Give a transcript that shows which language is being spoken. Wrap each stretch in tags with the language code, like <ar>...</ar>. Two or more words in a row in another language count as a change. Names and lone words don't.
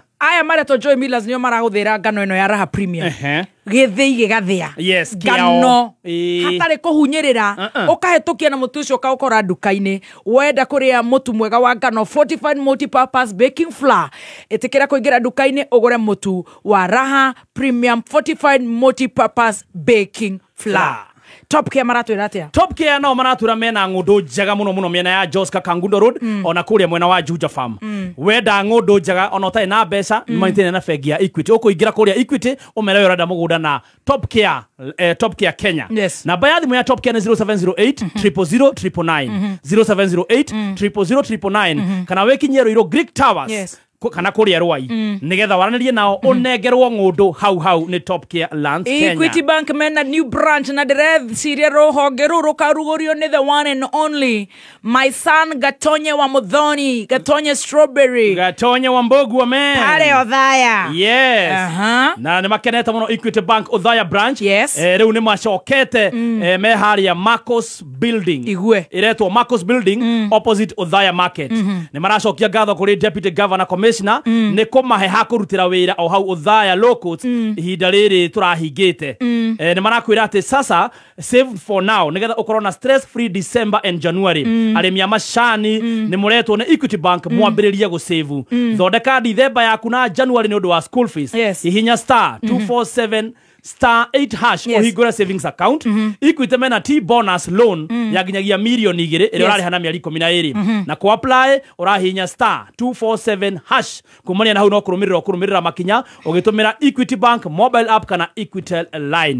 <ki>Aya maretwo Joy Millers nĩo marahũthĩra ngano ĩno ya Raha Premium. Gĩthĩi gĩgathĩa. Yes, ngano hatarĩ kũhunyĩrĩra ũkahĩtũkia na mũtu ũcio ũkaũkora nduka-inĩ. Wenda kũrĩa mũtu mwega wa ngano</ki> <en>fortified multi-purpose baking flour,</en> <ki>ĩtĩkĩra kũingĩra nduka-inĩ ũgũre mũtu wa Raha Premium</ki> <en>fortified multi-purpose baking flour.</en> <ki>Top Care maratwĩra atĩa? Top Care no maratwĩra mena ng'ũndũ njega mũno mĩena ya Joska Kangundo Road ona kũrĩa mwena wa Juja Farm. Wenda ng'ũndũ njega ona ũtarĩ na mbeca nĩmaitĩne na bengi ya Equity. Ũkũingĩra kũrĩa Equity ũmere ũrenda mũgũnda na Top Care Kenya. Namba ya thimũ ya Top Care nĩ 0708 000 0708 000 kana wĩkinyie Ruiru Greek Towers. Kana kũrĩa Rwai nĩgetha waranĩrie nao ũnengerwo ng'ũndũ hau nĩ Top Care Lands Kenya. Equity Bank mena</ki> <en>new branch</en> <ki>na ndĩreciria rũhonge rũu rũkarugũrio nĩ</ki> <en>the one and only my son</en> <ki>Gatonye wa Muthoni, Gatonye Strawberry, Gatonye wa Mbogu man pale Othaya. Yes. Na nĩ makenete mũno Equity Bank Othaya branch. Rĩu nĩ macokete me harĩa Marcos Building iretwo Marcos Building opposite Othaya Market. Nĩ maracokia ngatho kũrĩ</ki> <en>Deputy Governor</en> <ki>nĩ kũmahe ha kũrutĩra wĩra o hau Othaya locals ihinda rĩrĩ tũrahingĩte. Nĩ marakwĩra atĩ sasa</ki> <en>save for now</en> <ki>nĩgetha ũkorwo na</ki> <en>stress free December and January.</en> <ki>Arĩmi a macani nĩ mũretwo nĩ Equity Bank mwambĩrĩrie gũsave. Thondeka December yaku na January nĩ ũndũ wa</ki> <en>school fees.</en> <ki>Hihinya star 247 star 8 hash ũhingũre</ki> <en>savings account.</en> <ki>Equity mena T-bonus loan ya nginyagia mirioni 2 ĩrĩa ũrarĩha mĩeri 12 na ku apply ũrahihinya star 247 hash kumania na hau no kũrũmĩrĩra makinya ũgĩtũmĩra Equity Bank</ki> <en>mobile app</en> <ki>kana Equitel line.</ki>